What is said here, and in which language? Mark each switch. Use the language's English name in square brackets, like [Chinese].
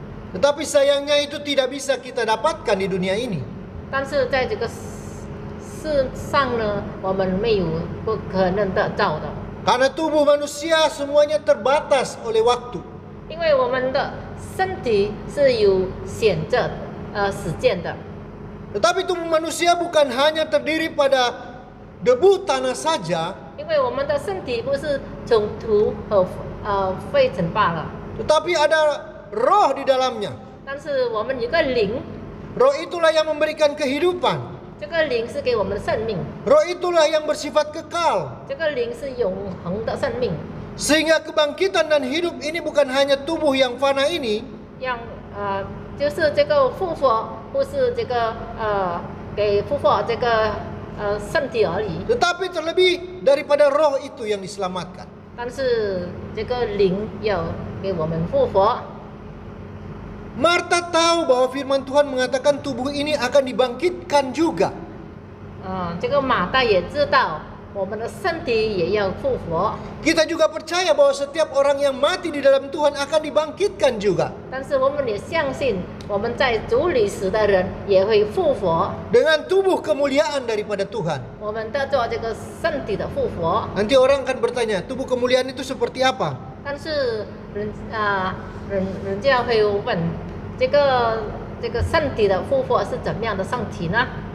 [Indonesian] Tetapi sayangnya itu tidak bisa kita dapatkan di dunia ini. [Chinese] 但是在这个世上呢，我们没有不可能得到的， [Indonesian] Karena tubuh manusia semuanya terbatas oleh waktu. [Chinese] 因为我们的身体是有选择时间的。 [Indonesian] Tetapi tubuh manusia bukan hanya terdiri pada debu tanah saja. [Chinese] 因为我们的身体不是从土和废尘罢了， [Indonesian] tetapi ada roh di dalamnya. [Chinese] 但是我们有个灵， [Indonesian] Roh itulah yang memberikan kehidupan. [Chinese] 这个灵是给我们生命， [Indonesian] Roh itulah yang bersifat kekal. [Chinese] 这个灵是永恒的生命， [Indonesian] Sehingga kebangkitan dan hidup ini bukan hanya tubuh yang fana ini, [Chinese] 让就是这个复活，不是这个给复活这个身体而已， [Indonesian] tetapi terlebih daripada roh itu yang diselamatkan. [Chinese] 但是这个灵要给我们复活。 [Indonesian] Marta tahu bahwa firman Tuhan mengatakan tubuh ini akan dibangkitkan juga. [Chinese] 这个马大也知道我们的身体也要复活， [Indonesian] Kita juga percaya bahwa setiap orang yang mati di dalam Tuhan akan dibangkitkan juga. [Chinese] 但是我们也相信我们在主里死的人也会复活， [Indonesian] Dengan tubuh kemuliaan daripada Tuhan. [Chinese] 我们得着这个身体的复活。 [Indonesian] Nanti orang akan bertanya, tubuh kemuliaan itu seperti apa? [Chinese] 但是人家会问，这个身体的复活是怎么样的身体呢？